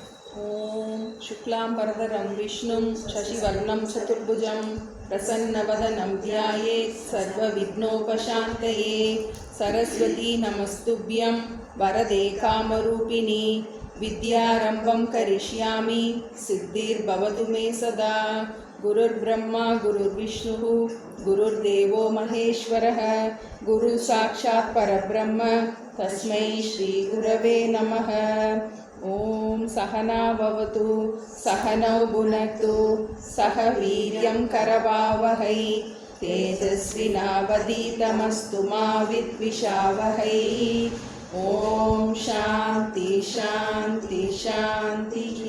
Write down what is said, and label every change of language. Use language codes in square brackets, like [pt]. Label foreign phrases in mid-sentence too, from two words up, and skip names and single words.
[sa] ॐ शुक्लां बरधरं विष्णुं शशिवर्णं चतुर्भुजम् प्रसन्नवदनं ध्यायेत् सर्व विघ्नोपशान्तये. सरस्वति नमस्तुभ्यं वरदे कामरूपिणि विद्यारम्भं करिष्यामि सिद्धिर्भवतु मे सदा. गुरुर् ब्रह्मा गुरुर् विष्णु गुरुर्देवो महेश्वरः गुरु साक्षात् परब्रह्म तस्मै श्री गुरवे नमः. ॐ सहना भवतु सहनौ भुनक्तु सह वीर्यं करवावहै तेजस्विनावधीतमस्तु मा विद्विषावहै. ॐ शान्ति शान्ति शान्ति.